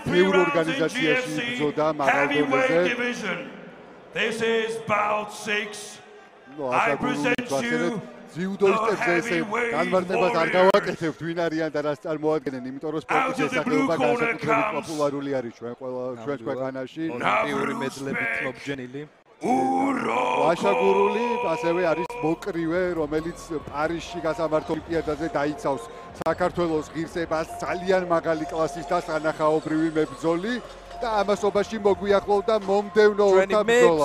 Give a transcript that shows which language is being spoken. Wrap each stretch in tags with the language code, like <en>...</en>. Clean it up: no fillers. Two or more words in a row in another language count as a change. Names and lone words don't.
<ka>ბევრ ორგანიზაციაში იბრძოდა მაღალ დონეზე.</ka> <en>This is bout 6. I present you</en> <ka>ძიუდოისტებს ესე განმარტებას არ გავაკეთებთ ვინ არიან და რას წარმოადგენენ, იმიტომ რომ სპორტის შესაძლებლობა განსაკუთრებით პოპულარული არის ჩვენ ქვეყანაში. ოლიმპიური მედლებით მობჯენილი. ვაშაგურული ასევე არის მოკრივე, რომელიც პარიზში გასამართო ოლიმპიადაზე დაიცავს საქართველოს ღირსებას, ძალიან მაღალი κλასის და სანახაობრივი მებრძოლი და ამასობაში მოგვიახლოვდა მომდევნო ორთა ბრძოლა.</ka>